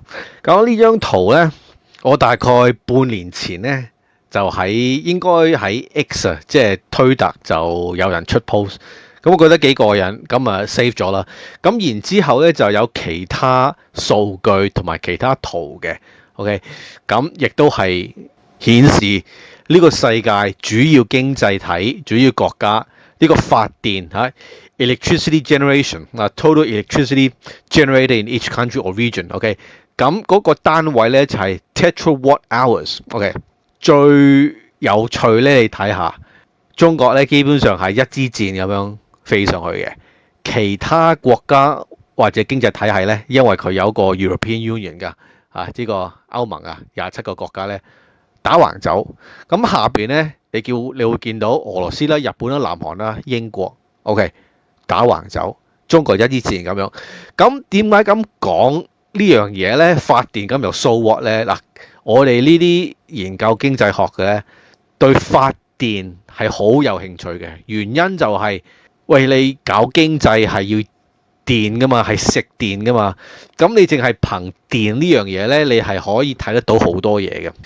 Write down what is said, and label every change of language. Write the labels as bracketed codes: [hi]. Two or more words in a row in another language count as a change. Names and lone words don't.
[yue] 咁呢張圖咧，我大概半年前咧就應該喺 X 啊，即係推特就有人出 post， 咁我覺得幾過癮，咁save 咗啦。咁然之後咧就有其他數據同埋其他圖嘅 ，OK， 咁亦都係顯示呢個世界主要經濟體、主要國家呢個發電嚇。 [en] Electricity generation total electricity generated in each country or region， [yue] OK， 咁嗰個單位咧就係 [en] tetrawatt hours， [yue] OK， 最有趣咧，你睇下中國咧基本上係一支箭咁樣飛上去嘅，其他國家或者經濟體系咧，因為佢有個 [en] European Union [yue] 㗎呢個歐盟27個國家咧打橫走，咁下邊咧你會見到俄羅斯啦、日本啦、南韓啦、英國 ，OK。打橫走，中國一支箭咁樣。咁點解咁講呢樣嘢咧？發電咁又 [en] so what [yue] 咧？嗱，我哋呢啲研究經濟學嘅咧，對發電係好有興趣嘅。原因就係，喂，你搞經濟係要電噶嘛，係食電噶嘛。咁你淨係憑電呢樣嘢咧，你係可以睇得到好多嘢嘅。